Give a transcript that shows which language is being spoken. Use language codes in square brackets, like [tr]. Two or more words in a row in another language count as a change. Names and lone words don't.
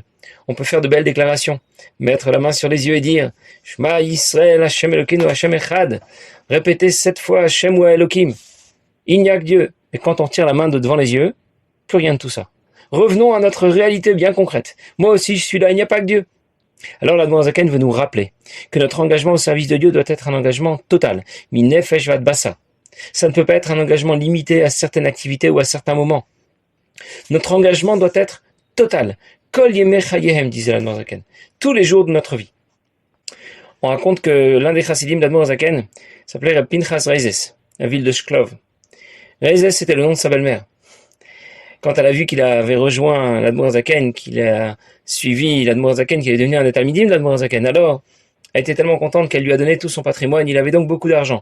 [fr] On peut faire de belles déclarations, mettre la main sur les yeux et dire « [he] שמע ישראל השם אלוקינו השם אחד [fr] » répéter 7 fois « [he] השם הוא אלוהים ». [fr] Il n'y a que Dieu. Et quand on tire la main de devant les yeux, plus rien de tout ça. Revenons à notre réalité bien concrète. Moi aussi je suis là, il n'y a pas que Dieu. Alors l'Admor Zaken veut nous rappeler que notre engagement au service de Dieu doit être un engagement total. [he] מן נפש ועד בשר. [fr] Ça ne peut pas être un engagement limité à certaines activités ou à certains moments. Notre engagement doit être total. [he] כל ימי חייהם, [fr] disait l'Admor Zaken, tous les jours de notre vie. On raconte que l'un des chassidim d'Admor Zaken s'appelait Reb Pinchas Reizes, la ville de Shklov. Reizes, c'était le nom de sa belle-mère. Quand elle a vu qu'il avait rejoint l'Admor Zaken, qu'il a suivi l'Admor Zaken, qu'il est devenu un talmidim de l'Admor Zaken, alors elle était tellement contente qu'elle lui a donné tout son patrimoine. Il avait donc beaucoup d'argent.